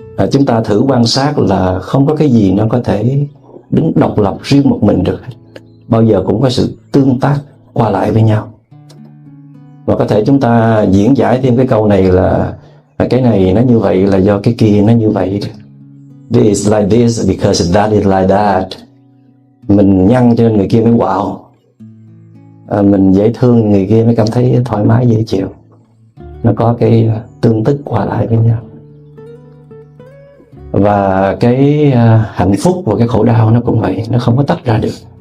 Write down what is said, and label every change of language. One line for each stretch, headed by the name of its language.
Vietnamese: Chúng ta thử quan sát là không có cái gì nó có thể đứng độc lập riêng một mình được. Bao giờ cũng có sự tương tác qua lại với nhau. Và có thể chúng ta diễn giải thêm cái câu này là cái này nó như vậy là do cái kia nó như vậy.
English: This is like this because that is like that.
Vietnamese: Mình nhăn cho nên người kia mới wow. Mình dễ thương người kia mới cảm thấy thoải mái dễ chịu. Nó có cái tương tức qua lại với nhau. Và cái hạnh phúc và cái khổ đau nó cũng vậy, nó không có tách ra được.